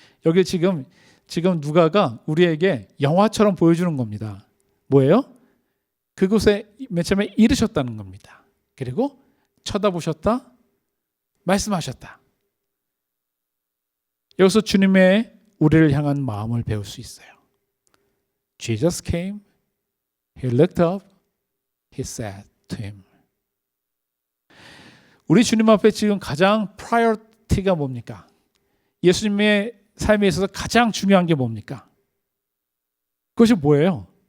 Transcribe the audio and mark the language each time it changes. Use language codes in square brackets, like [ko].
[ko] 여기 지금 누가가 우리에게 영화처럼 보여주는 겁니다. 뭐예요? 그곳에 맨 처음에 이르셨다는 겁니다. 그리고 쳐다보셨다, 말씀하셨다. 여기서 주님의 우리를 향한 마음을 배울 수 있어요. [en] Jesus came, He looked up, He said to him. [ko] 우리 주님 앞에 지금 가장 프라이어티가 뭡니까? 예수님의 삶에 있어서 가장 중요한 게 뭡니까? 그것이 뭐예요?